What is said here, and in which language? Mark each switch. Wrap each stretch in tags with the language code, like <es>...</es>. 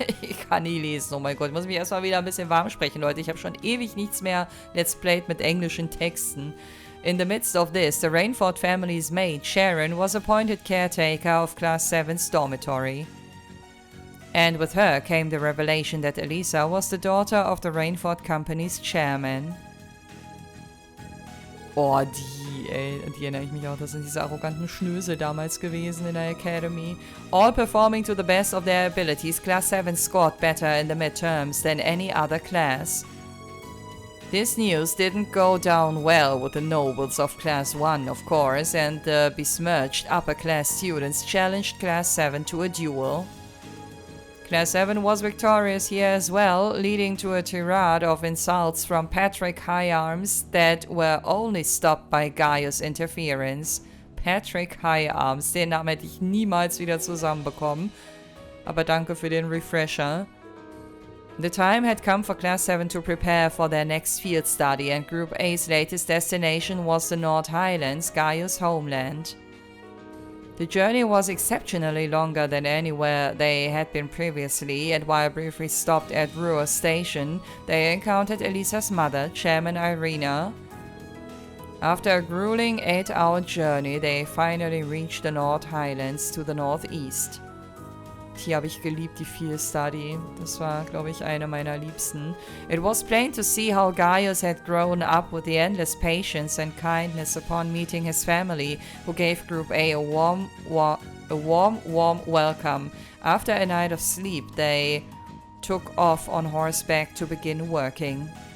<de>Ich kann nie lesen, oh mein Gott. Ich muss mich erstmal wieder ein bisschen warm sprechen, Leute. Ich habe schon ewig nichts mehr Let's Played mit englischen Texten.</de> <en>In the midst of this, the Reinford family's maid, Sharon, was appointed caretaker of Class 7's dormitory. And with her came the revelation that Elisa was the daughter of the Reinford Company's chairman.</en> <de>Oh, die erinnere ich mich auch, das sind diese arroganten Schnösel damals gewesen in der Academy.</de> <en>All performing to the best of their abilities, Class 7 scored better in the midterms than any other class. This news didn't go down well with the nobles of Class 1, of course, and the besmirched upper-class students challenged Class 7 to a duel. Class 7 was victorious here as well, leading to a tirade of insults from Patrick Higharms that were only stopped by Gaius' interference.</en> <de>Patrick Higharms, den Namen hätte ich niemals wieder zusammenbekommen. Aber danke für den Refresher.</de> <en>The time had come for Class 7 to prepare for their next field study, and Group A's latest destination was the North Highlands, Gaius' homeland. The journey was exceptionally longer than anywhere they had been previously, and while briefly stopped at Ruhr Station, they encountered Elisa's mother, Chairman Irina. After a grueling 8-hour journey, they finally reached the North Highlands to the northeast.</en> <de>Die habe ich geliebt, die Field Study. Das war, glaube ich, eine meiner liebsten.</de> <en>It was plain to see how Gaius had grown up with the endless patience and kindness upon meeting his family, who gave Group A a warm welcome. After a night of sleep, they took off on horseback to begin working.</en>